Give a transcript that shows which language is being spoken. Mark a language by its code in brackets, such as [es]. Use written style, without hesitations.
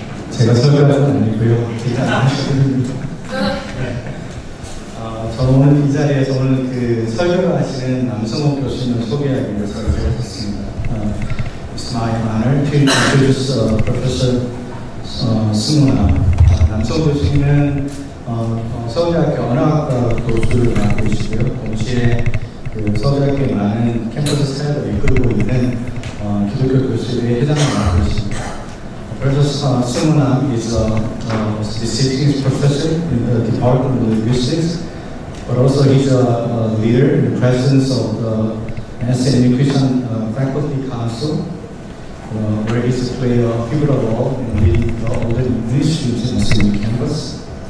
[ko] 제가 설교하는 건 아니고요. 기자 하시는 저는 오늘 이 자리에서 오늘 그 설교를 하시는 남성호 교수님을 소개하기 위해서 이렇게 했습니다. [en] It's my honor to introduce Professor 승훈아. [ko] 남성호 교수님은 서울대학교 언어학과 교수를 맡고 계시고요. 동시에 그 서울대학교의 많은 캠퍼스 사역을 이끌고 있는 기독교 교수의 회장을 맡고 계십니다. [en] Professor Sungwon is a distinguished professor in the Department of Linguistics, but also he's a leader in the presence of the SMU Christian Faculty Council, where he's played a pivotal role in leading all the English students in the SMU campus.